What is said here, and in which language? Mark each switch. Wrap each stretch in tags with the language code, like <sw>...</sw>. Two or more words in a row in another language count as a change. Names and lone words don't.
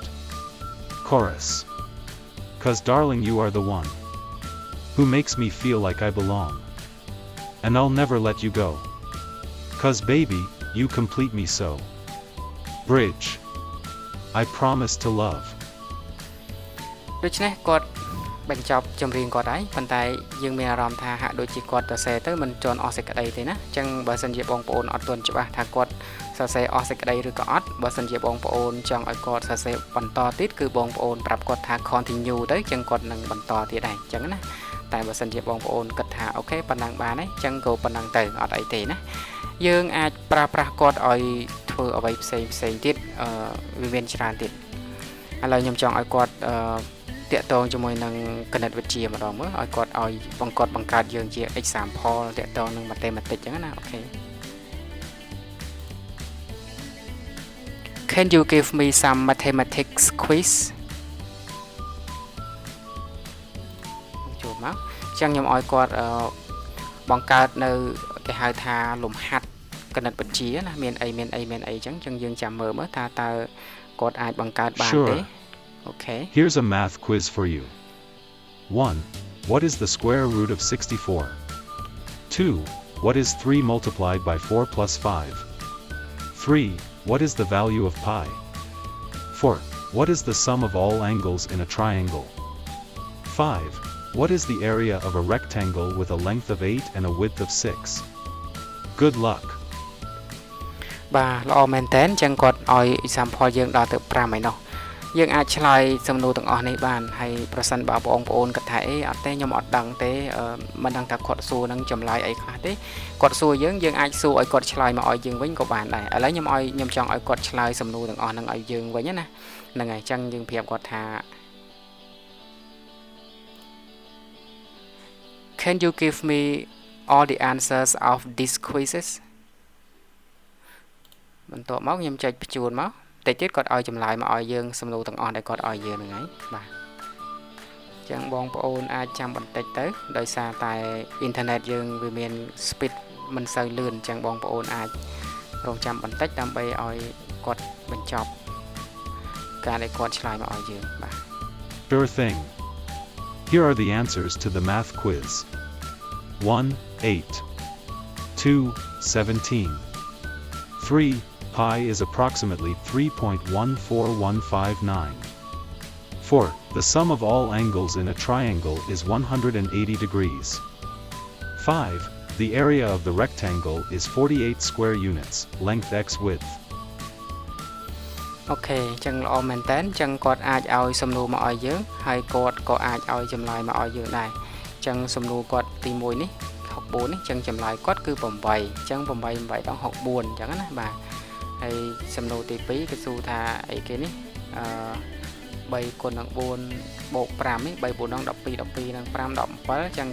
<en>Chorus. 'Cause darling you are the one who makes me feel like I belong. And I'll never let you go. 'Cause baby, you complete me so. Bridge. I promise to love.</en> <km>ដូច្នេះគាត់បញ្ចប់ចម្រៀងគាត់ហើយប៉ុន្តែយើងមានអារម្មណ៍ថាហាក់ដូចជាគាត់សរសេរទៅមិនទាន់អស់សេចក្តីទេណាអញ្ចឹងបើសិនជាបងប្អូនអត់ទាន់ច្បាស់ថាគាត់សរសេរអស់សេចក្តីឬក៏អត់បើ សិនជាបងប្អូនចង់ឲ្យគាត់សរសេរបន្តទៀតគឺបងប្អូនប្រាប់គាត់ថា continue ទៅអញ្ចឹងគាត់នឹងបន្តទៀតដែរអញ្ចឹងណាតែបើសិនជាបងប្អូនគិតថាអូខេប៉ុណ្ណឹងបានហើយអញ្ចឹងក៏ប៉ុណ្ណឹងទៅអត់អីទេណាយើងអាចប្រើប្រាស់គាត់ឲ្យធ្វើអ្វីផ្សេងទៀតវាមានច្រើនទៀតឥឡូវខ្ញុំចង់ឲ្យគាត់តាក់ទងជាមួយនឹងគណិតវិទ្យាម្ដងមើលឲ្យគាត់ឲ្យបង្កើតយើងជា example តាក់ទងនឹង mathematics អញ្ចឹងណាអូខេ</km> <en>Can you give me some mathematics quiz</en> <km>ចូលមកអញ្ចឹងខ្ញុំឲ្យគាត់បង្កើតនៅគេហៅថាលំហាត់គណិតវិទ្យាណាមានអីអញ្ចឹងយើងចាំមើលមើលថាតើគាត់អាចបង្កើតបានទេ Okay.</km> <en>Here's a math quiz for you. 1. What is the square root of 64? 2. What is 3 multiplied by 4 plus 5? 3. What is the value of pi? 4. What is the sum of all angles in a triangle? 5. What is the area of a rectangle with a length of 8 and a width of 6? Good luck.</en> <km>បាទល្អមែនតើអញ្ចឹងគាត់ឲ្យ example យើងដល់ទៅ5ហើយនោះយើងអាចឆ្លើយសំណួរទាំងអស់នេះបានហើយប្រសិនបើបងប្អូនគិតថាអេអត់ទេខ្ញុំអត់ដឹងទេមិនដឹងថាគាត់សួរនឹងចម្លើយអីខ្លះទេគាត់សួរយើងអាចសួរឲ្យគាត់ឆ្លើយមកឲ្យយើងវិញក៏បានដែរឥឡូវខ្ញុំចង់ឲ្យគាត់ឆ្លើយសំណួរទាំងអស់ហ្នឹងឲ្យយើងវិញណាហ្នឹងហើយអញ្ចឹងយើងប្រាប់គាត់ថា</km> <en>Can you give me all the answers of these quizzes</en> <km>បន្ទាប់មកខ្ញុំចុចបញ្ជូនមកតិច ទៀតគាត់ឲ្យចម្លើយមកឲ្យយើងសំណួរទាំងអស់ដែលគាត់ឲ្យយើងហ្នឹងហើយបាទអញ្ចឹងបងប្អូនអាចចាំបន្តិចទៅដោយសារតែអ៊ីនធឺណិតយើងវាមាន speed មិនសូវលឿនអញ្ចឹងបងប្អូនអាចរងចាំបន្តិចដើម្បីឲ្យគាត់បញ្ចប់ការដែលគាត់ឆ្លើយមកឲ្យយើងបាទ</km> <en>Sure thing. Here are the answers to the math quiz. 1. 8. 2. 17. 3. pi is approximately 3.14159. 4. The sum of all angles in a triangle is 180 degrees. 5. The area of the rectangle is 48 square units, length x width.</en> <km>អូខេអញ្ចឹងល្អមែនតើអញ្ចឹងគាត់អាចឲ្យសំណួរមកឲ្យយើងហើយគាត់ក៏អាចឲ្យចម្លើយមកឲ្យយើងដែរអញ្ចឹងសំណួរគាត់ទី1នេះ64នេះអញ្ចឹងចម្លើយគាត់គឺ8អញ្ចឹង8 8ដង64អញ្ចឹងណាបាទហើយសំណួរទី2គឺសួរថាអីគេនេះ3គុណនឹង4បូក5នេះ3 4ដង12 12នឹង5 17អញ្ចឹង</km>